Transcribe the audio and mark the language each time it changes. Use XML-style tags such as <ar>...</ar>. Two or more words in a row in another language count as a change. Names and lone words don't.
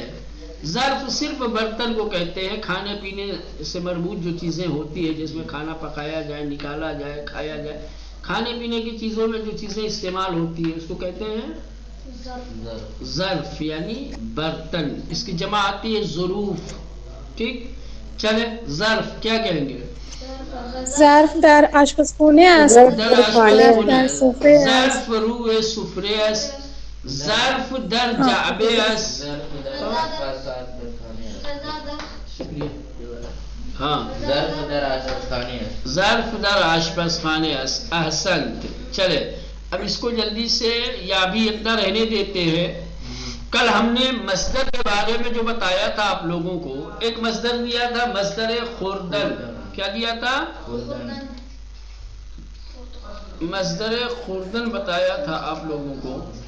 <ur>ظرف صرف برتن کو کہتے ہیں، کھانے پینے سے مربوط جو چیزیں ہوتی ہے، جس میں کھانا پکایا جائے، نکالا جائے، کھایا جائے، کھانے پینے کی چیزوں میں جو چیزیں استعمال ہوتی ہیں اس کو کہتے ہیں ظرف، یعنی برتن. اس کی جمع آتی ہے ظروف. ٹھیک. چلے ظرف کیا کہیں گے؟</ur> <fa>ظرف در آشپزخونه است. ظرف روی سفره است. ظرف در جعبه است. ہاں، ظرف در آشپزخانه است. احسنت.</fa> <ur>چلے اب اس کو جلدی سے یا بھی اتنا رہنے دیتے ہیں. کل ہم نے مصدر کے بارے میں جو بتایا تھا آپ لوگوں کو، ایک مصدر دیا تھا، مصدر خوردن. کیا دیا تھا؟ مصدر خوردن بتایا تھا آپ لوگوں کو.</ur>